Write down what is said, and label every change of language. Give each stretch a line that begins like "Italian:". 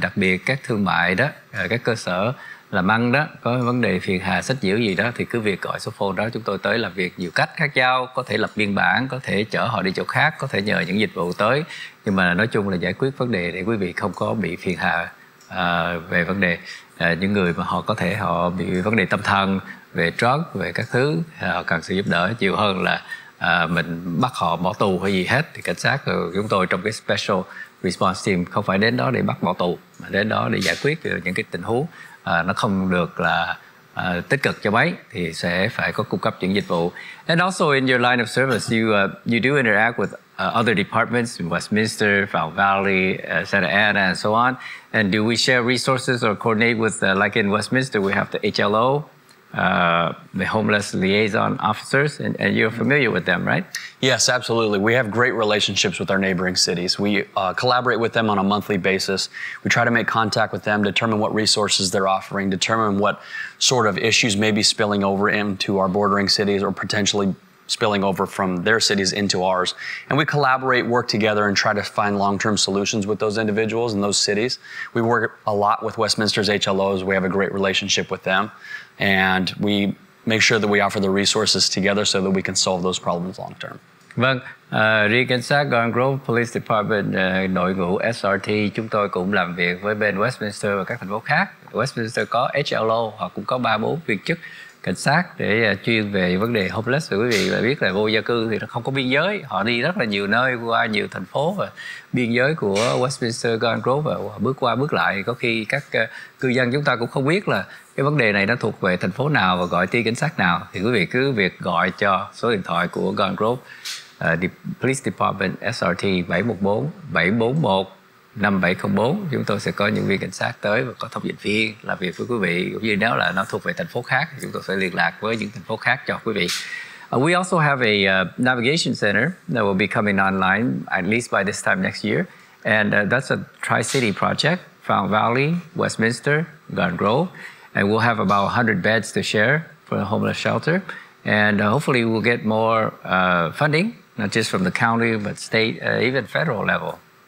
Vietnamese: Đặc biệt các thương mại đó, các cơ sở làm ăn đó có vấn đề phiền hà sách nhiễu gì đó thì cứ việc gọi số phone đó, chúng tôi tới làm việc nhiều cách khác nhau, có thể lập biên bản, có thể chở họ đi chỗ khác, có thể nhờ những dịch vụ tới, nhưng mà nói chung là giải quyết vấn đề để quý vị không có bị phiền hà về vấn đề những người mà họ có thể họ bị vấn đề tâm thần, về drug, về các thứ, họ cần sự giúp đỡ nhiều hơn là mình bắt họ bỏ tù hay gì hết. Thì cảnh sát của chúng tôi trong cái Special Response Team không phải đến đó để bắt bỏ tù, mà đến đó để giải quyết những cái tình huống nó không được là tích cực cho mấy, thì sẽ phải có cung cấp những dịch vụ.
English: And also in your line of service, you do interact with other departments in Westminster, Fountain Valley, Santa Ana, and so on. And do we share resources or coordinate with, like in Westminster, we have the HLO, the homeless liaison officers, and you're familiar with them, right? Yes, absolutely. We have great relationships with our neighboring cities. We collaborate with them on a monthly basis. We try to make contact with them, determine what resources they're offering, determine what sort of issues may be spilling over into our bordering cities or potentially spilling over from their cities into ours. And we collaborate, work together, and try to find long-term solutions with those individuals in those cities. We work a lot with Westminster's HLOs. We have a great relationship with them. And we make sure that we offer the resources together so that we can solve those problems long term.
Vietnamese: Vâng, riêng cảnh sát Garden Grove Police Department, đội ngũ SRT, chúng tôi cũng làm việc với bên Westminster và các thành phố khác. Westminster có HLO, họ cũng có 3-4 viên chức cảnh sát để chuyên về vấn đề homeless. Và quý vị biết là vô gia cư thì nó không có biên giới, họ đi rất là nhiều nơi, qua nhiều thành phố, và biên giới của Westminster, Garden Grove và bước qua bước lại, có khi các cư dân chúng ta cũng không biết là cái vấn đề này nó thuộc về thành phố nào và gọi ty cảnh sát nào. Thì quý vị cứ việc gọi cho số điện thoại của Garden Grove Police Department SRT 714 741 5704. Chúng tôi sẽ có những viên cảnh sát tới và có thông dịch viên làm việc với quý vị. Cũng như nếu là nó thuộc về thành phố khác, chúng tôi sẽ liên lạc với những thành phố khác cho quý vị.
English: We also have a navigation center that will be coming online at least by this time next year. And that's a tri-city project, Fountain Valley, Westminster, Garden Grove. And we'll have about 100 beds to share for the homeless shelter. And hopefully we'll get more funding, not just from the county, but state, even federal level.